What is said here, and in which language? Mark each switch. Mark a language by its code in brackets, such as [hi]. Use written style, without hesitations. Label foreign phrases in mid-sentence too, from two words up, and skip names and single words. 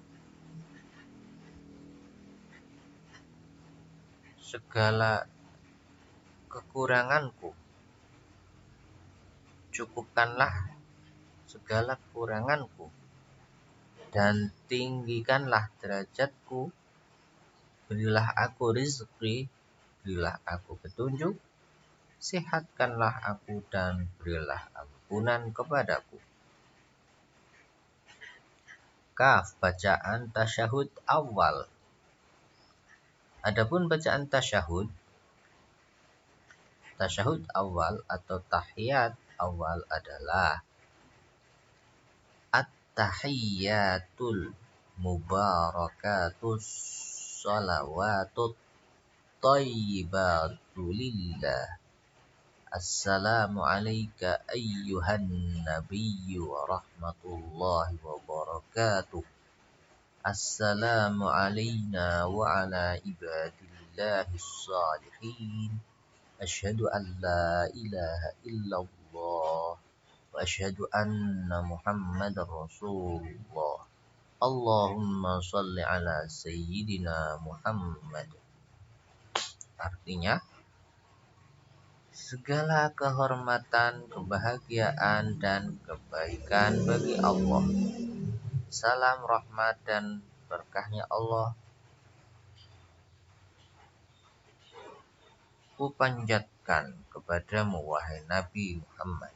[id] segala kekuranganku, cukupkanlah segala kekuranganku, dan tinggikanlah derajatku, berilah aku rizki, berilah aku petunjuk, sehatkanlah aku dan berilah ampunan kepadaku. Kaf, bacaan tasyahud awal. Adapun bacaan tasyahud awal atau tahiyat awal adalah [ar] التحيات المباركات الصلوات الطيبات لله. السلام عليك أيها النبي ورحمة الله وبركاته. السلام علينا وعلى عباد الله الصالحين. أشهد أن لا إله إلا الله وأشهد أن محمدا رسول الله. اللهم صل على سيدنا محمد. [id] Artinya, segala kehormatan, kebahagiaan, dan kebaikan bagi Allah. Salam rahmat dan berkahnya Allah kupanjatkan kepadamu wahai Nabi Muhammad.